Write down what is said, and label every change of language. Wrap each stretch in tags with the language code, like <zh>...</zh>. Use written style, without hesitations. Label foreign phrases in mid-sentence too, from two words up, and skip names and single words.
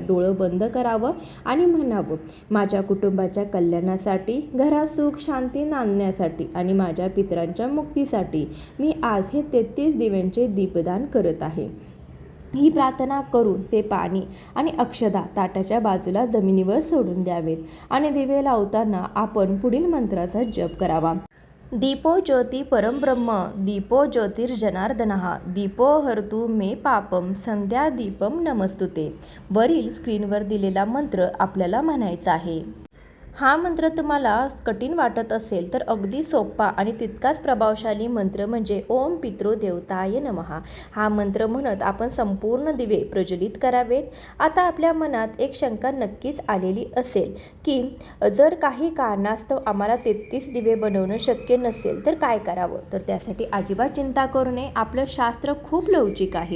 <mr>डोळं बंद करावं आणि म्हणावं, माझ्या कुटुंबाच्या कल्याणासाठी, घरात सुख शांती नांदण्यासाठी आणि माझ्या पितरांच्या मुक्तीसाठी मी आज हे 33 दिव्यांचे दीपदान करत आहे. ही प्रार्थना करून ते पाणी आणि अक्षदा ताटाच्या बाजूला जमिनीवर सोडून द्यावेत आणि दिवे लावताना आपण पुढील मंत्राचा जप करावा.</mr> <sa>दीपो ज्योती परमब्रह्म, दीपो ज्योतिर्जनार्दनः, दीपो हरतु मे पापम, संध्या दीपम नमस्तुते.</sa> <mr>वरील स्क्रीनवर दिलेला मंत्र आपल्याला म्हणायचा आहे. हा मंत्र तुम्हाला कठीण वाटत असेल तर अगदी सोपा आणि तितकाच प्रभावशाली मंत्र म्हणजे</mr> <sa>ओम पितृ देवताय नमः.</sa> <mr>हा मंत्र म्हणत आपण संपूर्ण दिवे प्रज्वलित करावेत. आता आपल्या मनात एक शंका नक्कीच आलेली असेल की जर काही कारणास्तव आम्हाला 33 दिवे बनवणं शक्य नसेल तर काय करावं. तर त्यासाठी अजिबात चिंता करू नये, आपलं शास्त्र खूप लवचिक आहे.</mr>